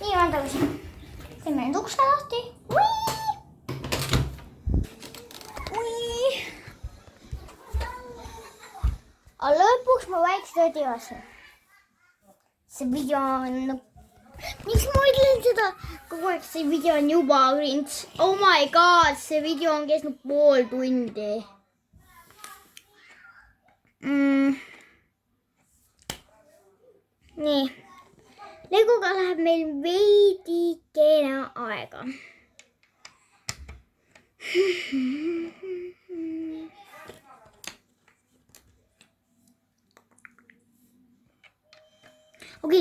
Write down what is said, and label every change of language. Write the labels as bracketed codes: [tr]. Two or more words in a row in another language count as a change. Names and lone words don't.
[et] Nii, ma olen tagasi. Teeme nüüd ukse lahti. mu väiksed õdilased. See video on... Miks ma ütlen seda? Kogu aeg see video on juba cringe. [en] Oh my god, [et] see video on kestnud pool tundi. Nii. Legoga läheb meil veidikene aega. Okei.